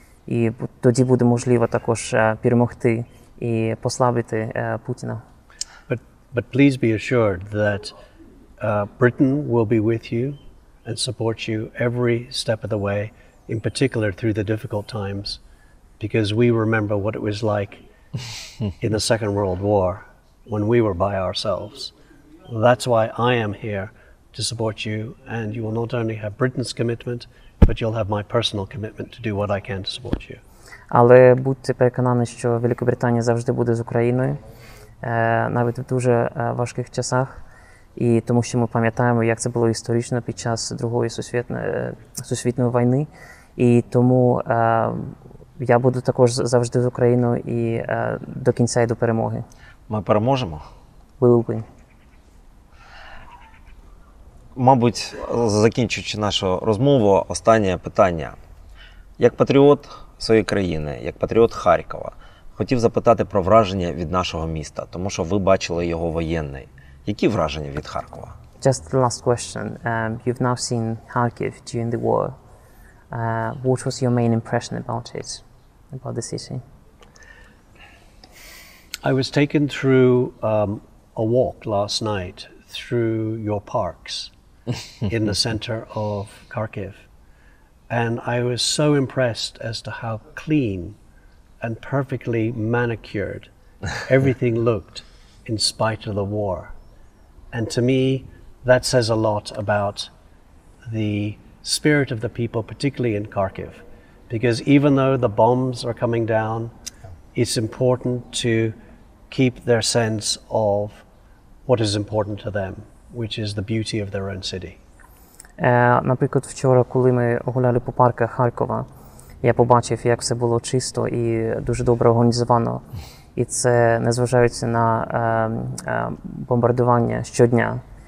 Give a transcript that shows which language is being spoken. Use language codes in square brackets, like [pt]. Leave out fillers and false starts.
[uk] І тоді буде можливо також перемогти і послабити Путіна. [en] But please be assured that Britain will be with you and support you every step of the way, in particular through the difficult times, because we remember what it was like in the Second World War when we were by ourselves. That's why I am here to support you, and you will not only have Britain's commitment, but you'll have my personal commitment to do what I can to support you. [uk] Але будьте переконані, що Великобританія завжди буде з Україною, навіть в дуже важких часах. І тому що ми пам'ятаємо, як це було історично під час Другої світової війни. І тому я буду також завжди з Україною і до кінця і до перемоги. Ми переможемо? [en] We will win. [uk] Мабуть, закінчуючи нашу розмову, останнє питання. Як патріот своєї країни, як патріот Харкова, хотів запитати про враження від нашого міста, тому що ви бачили його воєнний. Які враження від Харкова? [en] Just the last question. You've now seen Kharkiv during the war. What was your main impression about it, about the city? I was taken through a walk last night through your parks in the center of Kharkiv. And I was so impressed as to how clean and perfectly manicured everything looked in spite of the war. And to me, that says a lot about the spirit of the people, particularly in Kharkiv. Because even though the bombs are coming down, it's important to keep their sense of what is important to them, which is the beauty of their own city. [uk] Наприклад, вчора, коли ми гуляли по парках Харкова, я побачив, як все було чисто і дуже добре організовано. І це незважаючи на бомбардування щодня.